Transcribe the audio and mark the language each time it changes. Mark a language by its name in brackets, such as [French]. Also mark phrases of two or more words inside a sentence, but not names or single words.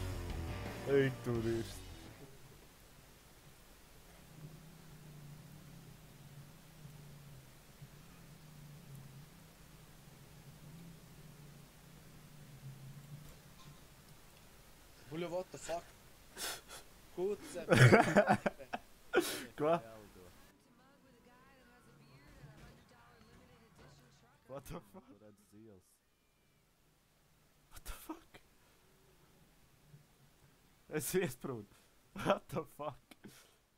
[Latvian] Ej, tur ir. Buļa, [English] what the fuck? [Latvian] Kuce. [English] Ko? What the fuck? [Latvian] Redz zils. [English] What the fuck? [Latvian] Es iesprūdu. [English] What the fuck?